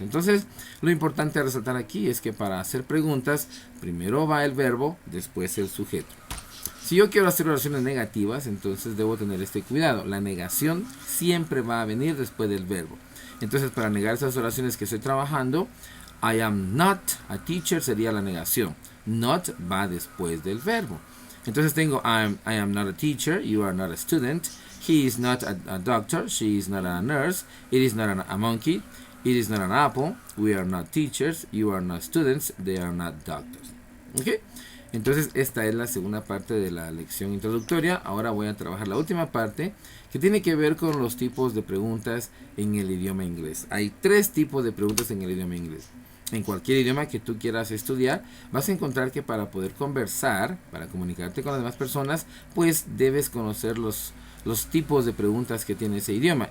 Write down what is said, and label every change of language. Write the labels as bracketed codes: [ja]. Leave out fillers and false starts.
[es] Entonces, lo importante a resaltar aquí es que para hacer preguntas, primero va el verbo, después el sujeto. Si yo quiero hacer oraciones negativas, entonces debo tener este cuidado. La negación siempre va a venir después del verbo. Entonces, para negar esas oraciones que estoy trabajando, [en] I am not a teacher [es] sería la negación. Not va después del verbo. Entonces tengo [en] I am not a teacher, you are not a student, he is not a doctor, she is not a nurse, it is not a monkey, it is not an apple, we are not teachers, you are not students, they are not doctors. [es] ¿Ok? Entonces esta es la segunda parte de la lección introductoria. Ahora voy a trabajar la última parte que tiene que ver con los tipos de preguntas en el idioma inglés. Hay 3 tipos de preguntas en el idioma inglés. En cualquier idioma que tú quieras estudiar, vas a encontrar que para poder conversar, para comunicarte con las demás personas, pues debes conocer los tipos de preguntas que tiene ese idioma.